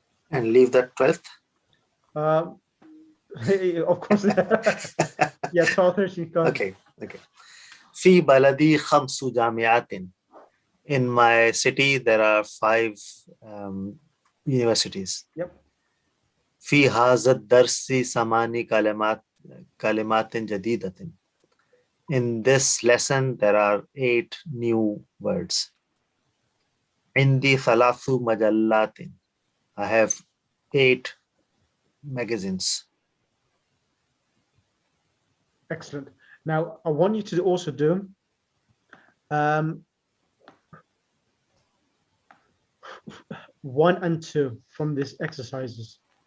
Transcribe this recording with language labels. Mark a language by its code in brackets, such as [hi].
[en] And leave that 12th? Of course. Yeah, 12, 13. [ar] Okay. في بلدي 5 جامعات. [en] In my city, there are 5 universities. Yep. [ar] في هذا الدرس 8 كلمات جديدة. [en] In this lesson, there are 8 new words. [ar] عندي 3 مجلات. [en] I have 8 magazines. Excellent. Now, I want you to also do 1 and 2 from these exercises.